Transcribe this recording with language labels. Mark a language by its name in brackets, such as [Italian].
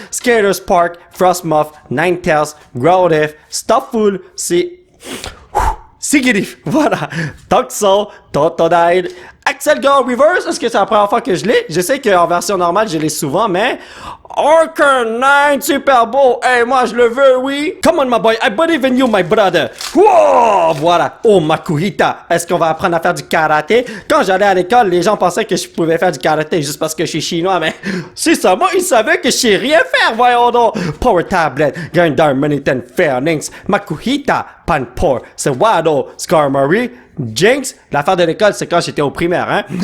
[French] Skater Spark, Frostmoth, Ninetales, Growlithe, Stufful, Sigilyph, voilà. Toxel, Totodile, Axelgar Reverse, est-ce que c'est la première fois que je l'ai? Je sais qu'en version normale, je l'ai souvent, mais... Arcanine, super beau! Hey, moi, je le veux, oui! [English] Come on, my boy, I believe in you, my brother! [French] Wow! Voilà. Oh, Makuhita, est-ce qu'on va apprendre à faire du karaté? Quand j'allais à l'école, les gens pensaient que je pouvais faire du karaté juste parce que je suis chinois, mais... Si seulement ils savaient que je sais rien faire, voyons donc! Power Tablet, Gandar, Manitan, Phalanx, Makuhita, Panpour, Sewado, Skarmory, Jinx, l'affaire de l'école, c'est quand j'étais au primaire, hein?